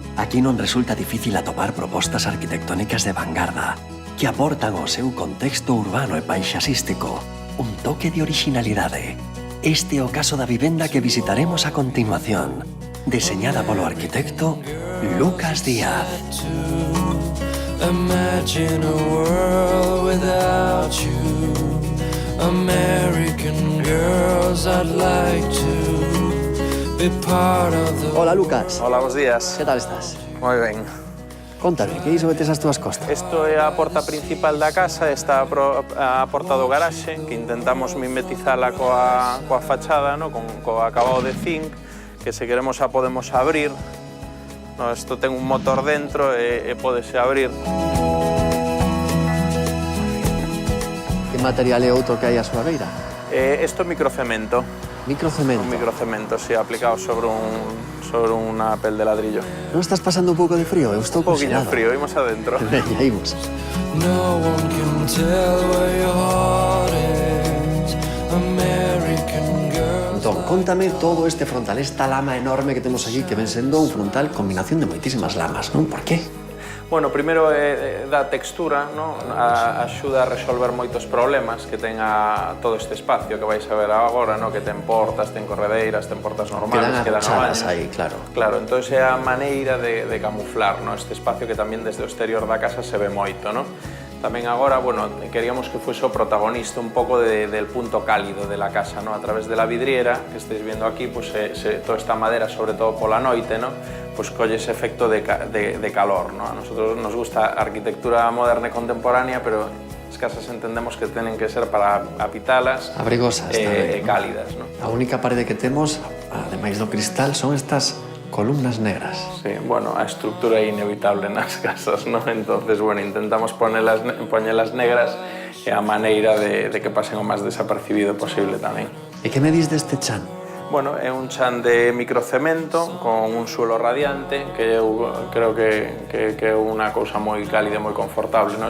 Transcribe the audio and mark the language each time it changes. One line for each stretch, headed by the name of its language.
Galician: Aquí non resulta difícil atopar propostas arquitectónicas de vanguarda que aportan ao seu contexto urbano e paisaxístico un toque de originalidade. Este é o caso da vivenda que visitaremos a continuación, deseñada polo arquitecto Lucas Díaz.
English: Imagine a world without you. American girls, I'd like to be part of the...
Galician: Hola, Lucas. Hola, bons días. Que tal estás? Moi ben. Contame, que iso que tes as túas costas? Isto é a porta principal da casa, está a porta do garaxe, que intentamos mimetizala coa fachada, no? Co acabado de zinc, que se queremos a podemos abrir. No, isto ten un motor dentro e pódese abrir. Que material é outro que hai a súa beira? Isto é microcemento. Microcemento? Un microcemento, sí, aplicado sobre unha pel de ladrillo. Non estás pasando un pouco de frío? Eu estou Un pouquinho congelado. frío, imos adentro. Veña, imos.
English: No one can tell where your heart is. American girls.
Galician: Entón, contame todo este frontal, esta lama enorme que temos aquí, que ven sendo un frontal combinación de moitísimas lamas, non? Por qué? Bueno, primeiro dá textura, no? Axuda a resolver moitos problemas que ten todo este espacio que vais a ver agora, no? Que ten portas, ten corredeiras, ten portas normales, que dan achadas aí, claro. Claro, entón é a maneira de camuflar, no? Este espacio que tamén desde o exterior da casa se ve moito, no? Tamén agora,
Spanish: bueno, queríamos que fuese o protagonista un pouco del punto cálido de la casa, ¿no? A través de la vidriera que estáis viendo aquí, pues toda esta madera,
Galician: sobre todo pola noite,
Spanish: ¿no?
Galician: Pues colle ese efecto de calor, ¿no?
Spanish: A nosotros nos gusta
Galician: a arquitectura moderna e contemporánea, pero as casas entendemos que tenen que ser para habitalas Abrigosas e tamén, cálidas, ¿no? A única parede que temos, ademais do cristal, son estas columnas negras. Sí, bueno, a estructura é inevitable nas casas, ¿no? Entonces, bueno, intentamos poñelas negras e a maneira de que pasen o máis desapercibido posible tamén. E que me dis deste chan? Bueno, é un chan de microcemento con un suelo radiante que eu creo que é unha cousa moi cálida e moi confortable, ¿no?